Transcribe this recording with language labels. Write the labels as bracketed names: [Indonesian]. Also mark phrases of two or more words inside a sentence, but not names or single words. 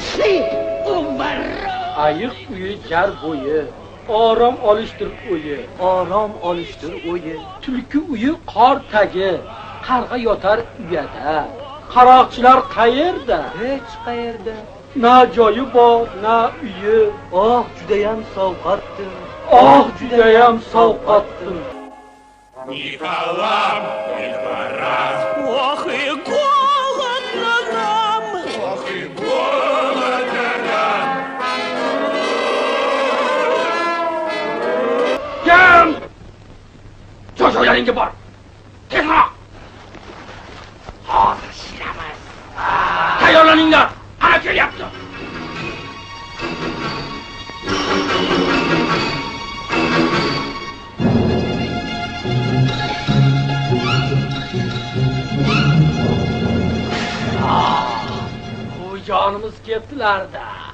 [Uzbek] Ayiq uyi jar bo'yi, orom olishdir o'yi, orom olishdir o'yi. Tulki uyi qor tagi, qarg'a yotar uyada. Qaroqchilar qayerda? Hech qayerda. Na joyi bor, na uyi. Oh, judayam sovqatdir. Oh, judayam sovqatdir. [Russian] Ни халам, ни двора. Ох и голодно нам, ох и голодно нам. [Uzbek] Gel! Jo'jo'laringga bor. Tezroq! Hozir ishlaymiz. Tayyorlaninglar. Ana kelyapti. Jonimiz ketdilar-da.